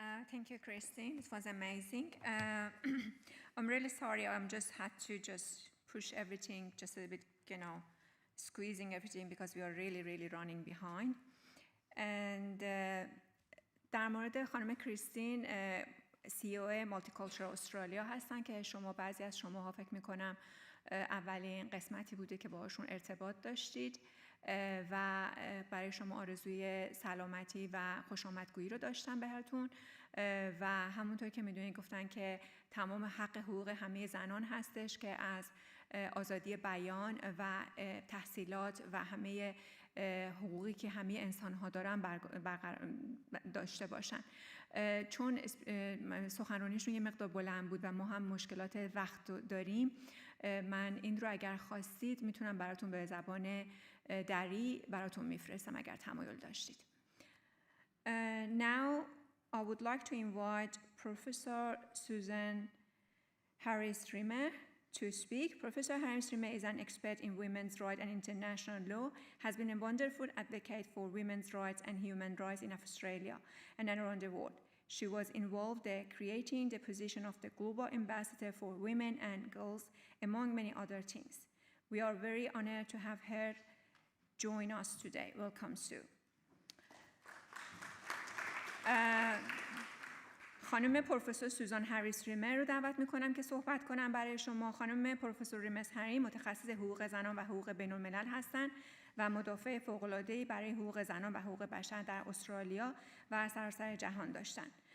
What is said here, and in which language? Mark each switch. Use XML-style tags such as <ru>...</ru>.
<en>Thank you, Christine. It was amazing. I'm really sorry. I just had to push everything just a bit, squeezing everything because we are really running behind. And</en> <fa>در مورد خانم کریستین CEO مالتیکالچرال استرالیا هستن که شما بعضی از شماها فکر میکنم اولین قسمتی بوده که باهاشون ارتباط داشتید و برای شما آرزوی سلامتی و خوش آمدگویی رو داشتن بهتون و همونطور که میدونید گفتن که تمام حق حقوق همه زنان هستش که از آزادی بیان و تحصیلات و همه حقوقی که همه انسان ها دارن داشته باشن. چون سخنرانیشون یه مقدار بلند بود و ما هم مشکلات وقت داریم، من این رو اگر خواستید میتونم براتون به زبان دری براتون میفرستم اگر تمایل داشتید.</fa> <en>Now I would like to invite Professor Susan Harris-Rimmer to speak. Professor Harris-Rimmer is an expert in women's rights and international law, has been a wonderful advocate for women's rights and human rights in Australia and around the world. She was involved in creating the position of the Global Ambassador for Women and Girls, among many other things. We are very honored to have her join us today. Welcome, Sue.</en> <fa>خانم پروفسور سوزان هریس ریمر رو دعوت میکنم که صحبت کنم برای شما. خانم پروفسور ریمر هری متخصص حقوق زنان و حقوق بین الملل هستند و مدافع فوق‌العاده‌ای برای حقوق زنان و حقوق بشر در استرالیا و سراسر جهان داشتند.</fa>